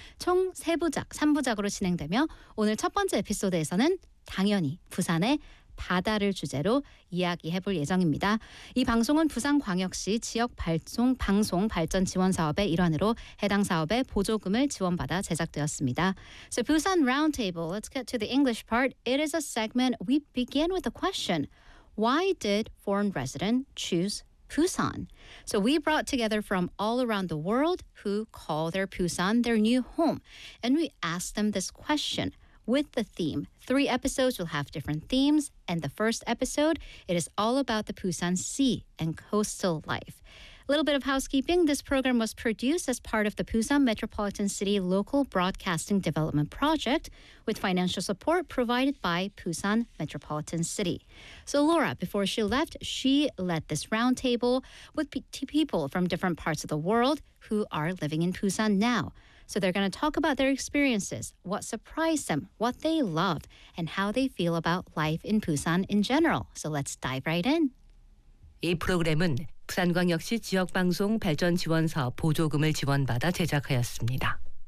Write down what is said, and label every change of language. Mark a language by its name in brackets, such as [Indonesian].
[Korean] 총 3부작, 3부작으로 진행되며 오늘 첫 번째 에피소드에서는 당연히 부산의 바다를 주제로 이야기해볼 예정입니다. 이 방송은 부산광역시 지역발송 방송발전지원사업의 일환으로 해당 사업의 보조금을 지원받아 제작되었습니다. [English] So Busan Roundtable, let's get to the English part. It is a segment we begin with a question. Why did foreign resident choose Busan? So we brought together from all around the world who call their Busan their new home. And we asked them this question. With the theme, three episodes will have different themes, and the first episode, it is all about the Busan Sea and coastal life. A little bit of housekeeping, this program was produced as part of the Busan Metropolitan City Local Broadcasting Development Project with financial support provided by Busan Metropolitan City. So Laura, before she left, she led this roundtable with people from different parts of the world who are living in Busan now. So they're going to talk about their experiences, what surprised them, what they love, and how they feel about life in Busan in general. So let's dive right in. [Korean] 이 프로그램은 부산광역시 지역방송 발전지원사업 보조금을 지원받아 제작하였습니다.